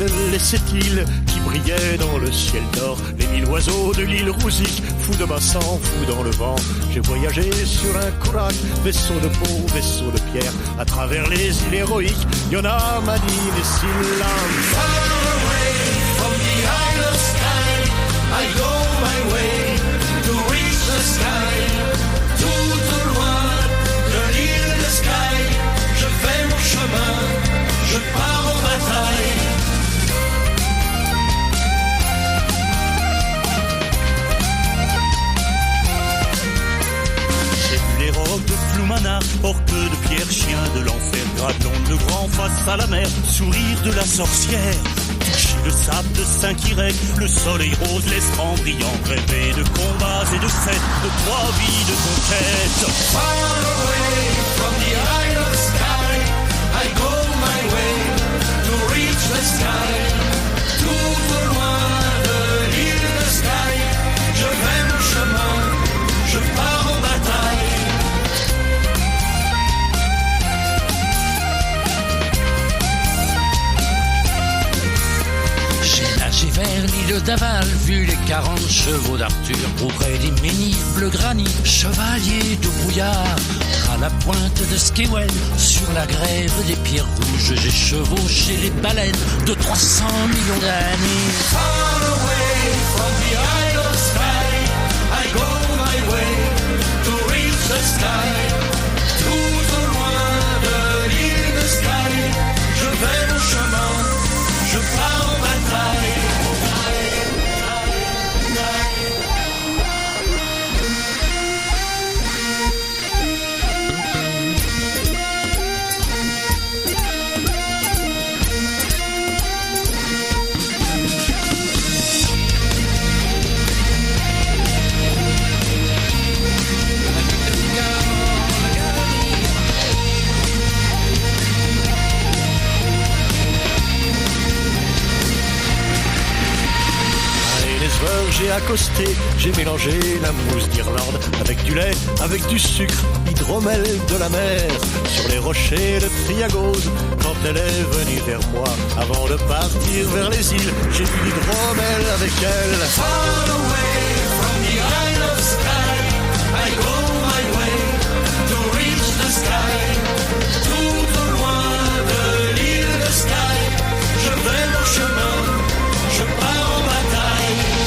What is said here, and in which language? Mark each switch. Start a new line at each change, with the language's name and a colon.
French: Les 7 îles qui brillaient dans le ciel d'or, les 1000 oiseaux de l'île Rouzic, fous de bassin, fous dans le vent. J'ai voyagé sur un courac, vaisseau de peau, vaisseau de pierre, à travers les îles héroïques, Yona, Manille et Silla.
English: Far away from the isle of sky, I go my way. to reach the sky.
French: Tout au loin de l'île de Skye, je fais mon chemin, je pars en bataille. Les rocs de Floumana, orques de pierre, chiens de l'enfer, dragons de grand face à la mer, sourire de la sorcière, toucher le sable de Saint-Quirec, le soleil rose l'esprit brillant, rêver de combats et de fêtes, de 3 vies de conquête.
English: Far away from the Isle of Skye, I go my way to reach the sky.
French: Tout au loin de l'île de Skye, je vais mon chemin, je pars en bataille. J'ai vers l'île d'Aval, vu les 40 chevaux d'Arthur, auprès des menhirs bleu granit, chevaliers de brouillard, à la pointe de Skewell, sur la grève des pierres rouges, j'ai chevauché les baleines de 300 millions d'années.
English: Far away from the Isle of Skye, I go my way to reach the sky.
French: Tout au loin de l'île de Skye, je vais mon chemin, je pars en bataille. J'ai accosté, j'ai mélangé la mousse d'Irlande avec du lait, avec du sucre, hydromel de la mer. Sur les rochers de Triagose, quand elle est venue vers moi, avant de partir vers les îles, j'ai bu l'hydromel avec elle.
English: Far away from the Isle of Skye, I go my way to reach the sky.
French: Tout au loin de l'île de Skye, je vais mon chemin, je pars en bataille.